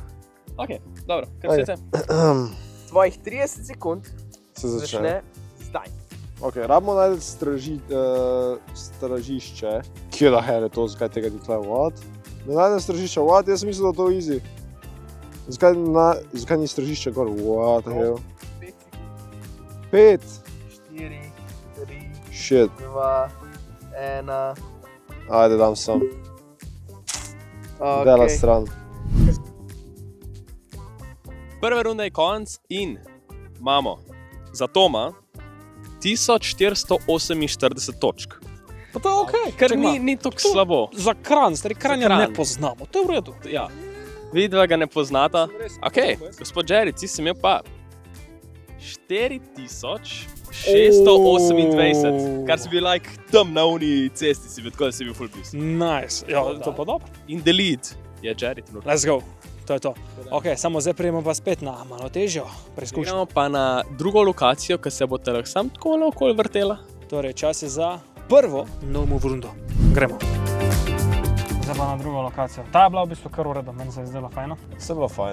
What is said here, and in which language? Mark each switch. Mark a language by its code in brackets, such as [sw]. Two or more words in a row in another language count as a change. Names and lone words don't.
[sl] Ok, dobro, kar se Tvojih 30 sekund Se začne. zdaj. Ok, rabimo najti stražišče. Kje da here to, zakaj tega ni tukaj, what? Ne najdem stražišča, what? Jaz sem mislil, da je to easy. Zakaj ni stražišče gor, [en] what the hell? [sl] 5. 4, 3, Shit. 2, 1. Ajde, dam sem. Dela stran. Prva runda je konc in imamo za Toma 1448 točk. Pa to je ok, Kar ni tako slabo. Za Kranj, stari Kranja Kranj. ne poznamo, to je v redu. Ja. Vidva ga ne poznata. Ok, gospod Jerry, ti si imel pa 4628, kar si bil like tam na uni cesti, si bil tako, da si bil [en] full piece. [sl] Nice, ja, to pa dobro. [en] In the lead [sl] je Jerry trenutno. [en] Let's go, [sl] to je to. Ok, samo zdaj prijemo pa spet na malo težjo preizkušnjo. Gremo pa na drugo lokacijo, ki se bo lahko sam tako naokoli vrtela. Torej, čas je za prvo novo rundo. Gremo. Zdaj pa na drugo lokacijo. Ta je bila v bistvu kar v redu, meni se je zdelo fajno. Vse je bilo fajn.